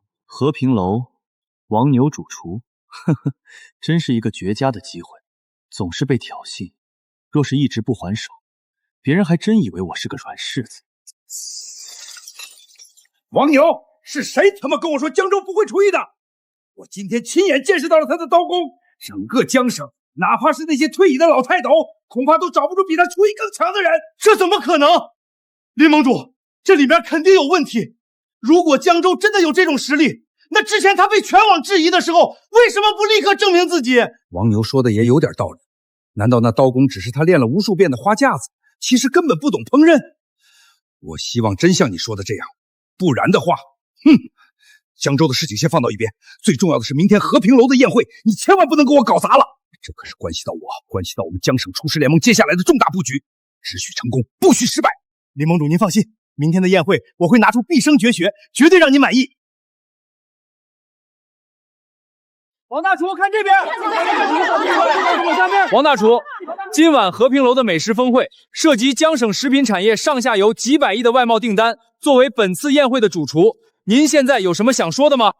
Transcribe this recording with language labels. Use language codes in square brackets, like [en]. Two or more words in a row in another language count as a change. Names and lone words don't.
[zh] 和平樓，王牛主廚，呵呵，真是一個絕佳的機會，總是被挑釁。若是一直不還手，別人還真以為我是個軟柿子。王牛，是誰他媽跟我說江州不會廚藝的？我今天親眼見識到了他的刀工，整個江省，哪怕是那些退役的老泰斗，恐怕都找不出比他廚藝更強的人。這怎麼可能？林盟主，這裡面肯定有問題。如果江州真的有這種實力，那之前他被全網質疑的時候，為什麼不立刻證明自己？王牛說的也有點道理。難道那刀工只是他練了無數遍的花架子，其實根本不懂烹飪？我希望真像你說的這樣，不然的話，江州的事情先放到一邊，最重要的是明天和平樓的宴會，你千萬不能給我搞砸了。這可是關係到我，關係到我們江省廚師聯盟接下來的重大布局，只許成功，不許失敗。林盟主您放心，明天的宴會我會拿出畢生絕學，絕對讓您滿意。王大廚，看這邊！王大廚，今晚和平樓的美食峰會涉及江省食品產業上下游幾百億的外貿訂單，作為本次宴會的主廚，您現在有什麼想說的嗎？